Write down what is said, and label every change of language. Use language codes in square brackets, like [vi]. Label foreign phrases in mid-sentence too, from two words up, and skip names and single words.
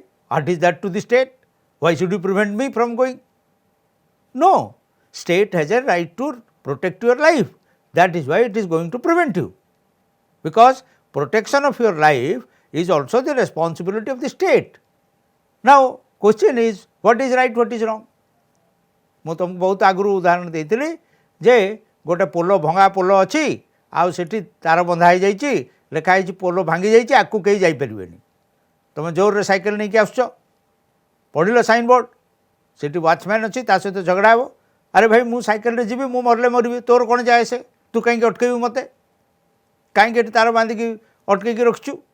[en] What is that to the state? Why should you prevent me from going? No, state has a right to protect your life. That is why it is going to prevent you, because protection of your life is also the responsibility of the state. Now, question is, what is right, what is wrong? [or] ମୁଁ ତୁମକୁ ବହୁତ ଆଗରୁ ଉଦାହରଣ ଦେଇଥିଲି ଯେ ଗୋଟେ ପୋଲ ଭଙ୍ଗା ପୋଲ ଅଛି, ଆଉ ସେଠି ତାର ବନ୍ଧା ହେଇଯାଇଛି, ଲେଖା ହେଇଛି ପୋଲ ଭାଙ୍ଗି ଯାଇଛି, ଆଗକୁ କେହି ଯାଇପାରିବେନି। ତୁମେ ଜୋରରେ ସାଇକେଲ ନେଇକି ଆସୁଛ, ପଢ଼ିଲ ସାଇନ୍ ବୋର୍ଡ଼, ସେଠି ୱାଚମ୍ୟାନ୍ ଅଛି, ତା ସହିତ ଝଗଡ଼ା ହେବ, ଆରେ ଭାଇ ମୁଁ ସାଇକେଲରେ ଯିବି, ମୁଁ ମରିଲେ ମରିବି, ତୋର କ'ଣ ଯାଏ ସେ, ତୁ କାହିଁକି ଅଟକେଇବୁ ମୋତେ, କାହିଁକି ଏଠି ତାର ବାନ୍ଧିକି ଅଟକେଇକି ରଖିଛୁ?